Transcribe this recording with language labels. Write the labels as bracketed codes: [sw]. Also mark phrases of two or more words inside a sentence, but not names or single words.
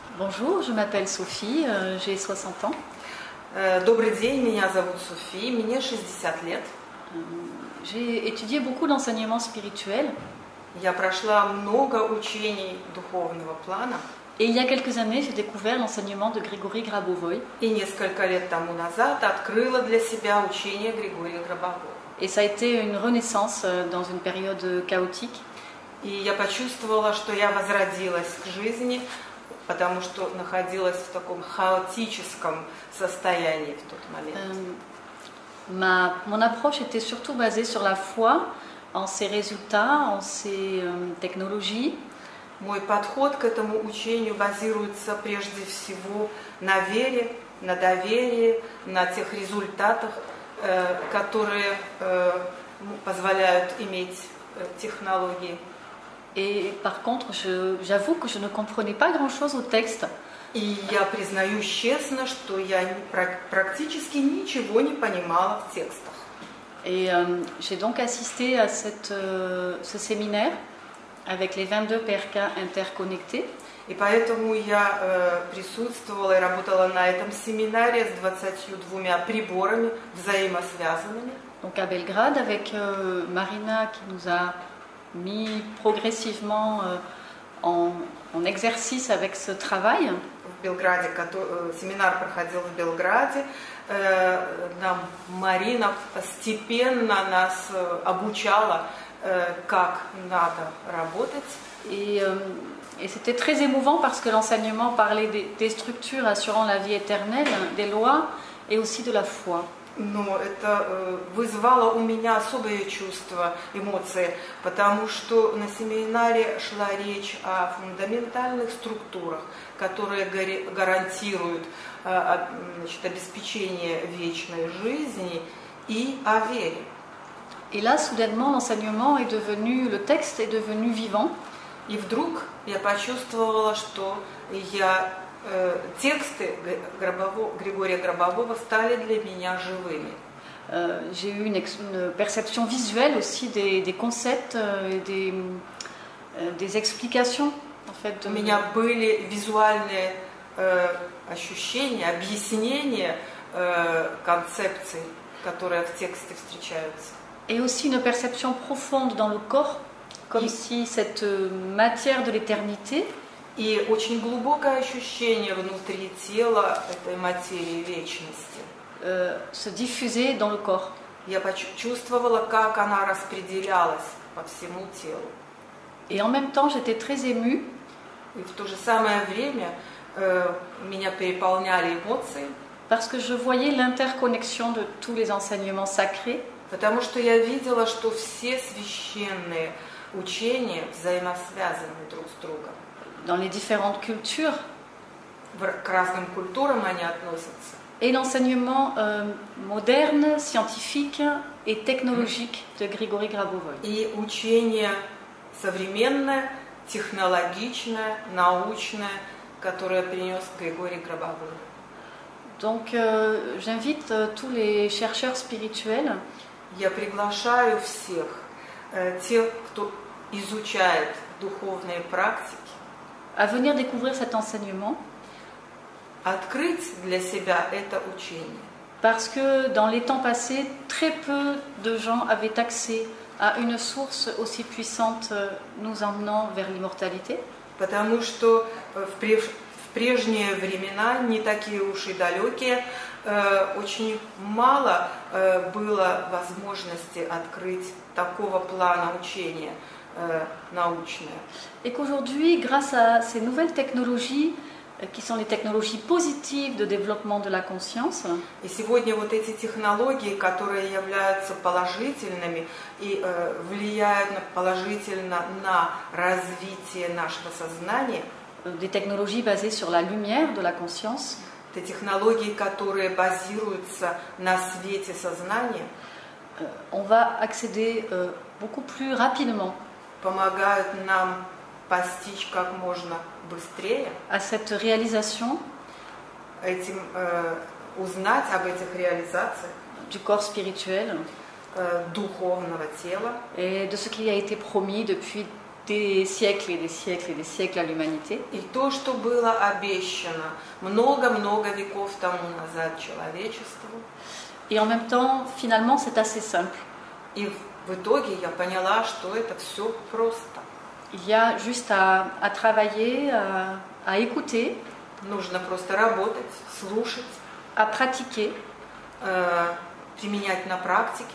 [fr] Bonjour, je m'appelle Sophie, j'ai 60 ans. [ru] Добрый день, меня зовут Софи, мне 60 лет. [fr] J'ai étudié beaucoup d'enseignements spirituels. [ru] Я прошла много учений духовного плана. [fr] Et il y a quelques années, j'ai découvert l'enseignement de Григорий Грабовой. [ru] И несколько лет тому назад открыла для себя учение Григория Грабового. [fr] Et ça a été une renaissance dans une période chaotique. [ru] И я почувствовала, что я возродилась к жизни, потому что находилась в таком хаотическом состоянии в тот момент. [fr] Mon approche était surtout basée sur la foi, en ses résultats, en ses technologies. [ru] Мой подход к этому учению базируется прежде всего на вере, на доверии, на тех результатах, которые позволяют иметь технологии. [fr] Et par contre, j'avoue que je ne comprenais pas grand-chose au texte. [ru] И я признаюсь честно, что я практически ничего не понимала в текстах. [fr] Et j'ai donc assisté à ce séminaire avec les 22 PRK interconnectés. [ru] И поэтому я присутствовала и работала на этом семинаре с 22 приборами взаимосвязанными. [fr] Donc à Belgrade avec Marina qui nous a mis progressivement en exercice avec ce travail. [ru] В Белграде, семинар проходил в Белграде, нам Марина постепенно нас обучала, как надо работать. [fr] Et c'était très émouvant parce que l'enseignement parlait des structures assurant la vie éternelle, des lois et aussi de la foi. [ru] Но это вызвало у меня особые чувства, эмоции, потому что на семинаре шла речь о фундаментальных структурах, которые гарантируют обеспечение вечной жизни и о вере. [fr] Et là, soudainement, l'enseignement est devenu, le texte est devenu vivant. [ru] И вдруг я почувствовала, что тексты Григория Грабового стали для меня живыми. [fr] J'ai eu une perception visuelle aussi des concepts, des explications. En fait, [ru] У меня были визуальные ощущения, объяснения концепций, которые в тексте встречаются. [fr] Et aussi une perception profonde dans le corps, comme si cette matière de l'éternité [ru] И очень глубокое ощущение внутри тела этой материи вечности. [fr] Se diffusait dans le corps. [ru] Я почувствовала, как она распределялась по всему телу. [fr] Et en même temps, j'étais très émue. [ru] И в то же самое время меня переполняли эмоции. [fr] Parce que je voyais l'interconnexion de tous les enseignements sacrés. [ru] Потому что я видела, что все священные учения взаимосвязаны друг с другом. [fr] Dans les différentes cultures. [ru] К разным культурам они относятся. [fr] Et l'enseignement moderne, scientifique et technologique de Григорий Грабовой. [ru] И учение современное, технологичное, научное, которое принес Григорий Грабовой. [fr] Donc j'invite tous les chercheurs spirituels. [ru] Я приглашаю всех, тех, кто изучает духовные практики, [fr] à venir découvrir cet enseignement. [ru] Открыть для себя это учение. [fr] Parce que dans les temps passés, très peu de gens avaient accès à une source aussi puissante nous emmenant vers l'immortalité. [ru] Потому что в прежние времена, не такие уж и далекие, очень мало было возможности открыть такого плана учения научное. [fr] Et qu'aujourd'hui, grâce à ces nouvelles technologies, qui sont les technologies positives de développement de la conscience. [ru] И сегодня вот эти технологии, которые являются положительными и влияют положительно на развитие нашего сознания. [fr] Des technologies basées sur la lumière de la conscience. [ru] Это технологии, которые базируются на свете сознания. [fr] On va accéder beaucoup plus rapidement. [ru] Помогают нам постичь как можно быстрее. [fr] À cette réalisation. [ru] Узнать об этих реализациях. [fr] Du corps spirituel. [ru] Духовного тела. [fr] Et de ce qui a été promis depuis des siècles et des siècles et des siècles à l'humanité. [ru] И то, что было обещано много-много веков тому назад человечеству. [fr] Et en même temps, finalement, c'est assez simple. [ru] И в итоге я поняла, что это все просто. [fr] Il y a juste à travailler, à écouter, [ru] Нужно просто работать, слушать, [fr] à pratiquer [ru] применять на практике